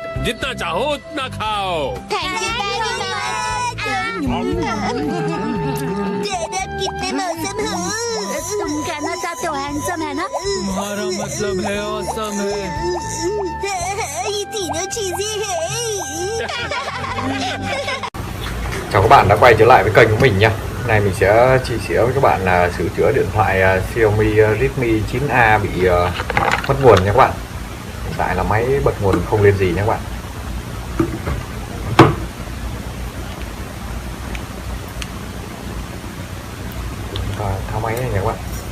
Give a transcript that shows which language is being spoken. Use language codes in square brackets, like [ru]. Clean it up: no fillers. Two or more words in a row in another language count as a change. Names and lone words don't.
[hi] जितना चाहो उतना खाओ। [en] Thank you very much. [hi] डैड, आप कितने मौसम हो। तुम कहना चाहते हो हैंडसम है ना? तुम्हारा मतलब है ऑसम है। ये तीनों चीजें हैं। [vi] Chào các bạn đã quay trở lại với kênh của mình nha. Hôm nay mình sẽ chia sẻ với các bạn là sửa chữa điện thoại Xiaomi Redmi 9A bị mất nguồn nha các bạn. Hiện tại là máy bật nguồn không lên gì nha các bạn. Tháo máy này nha các bạn.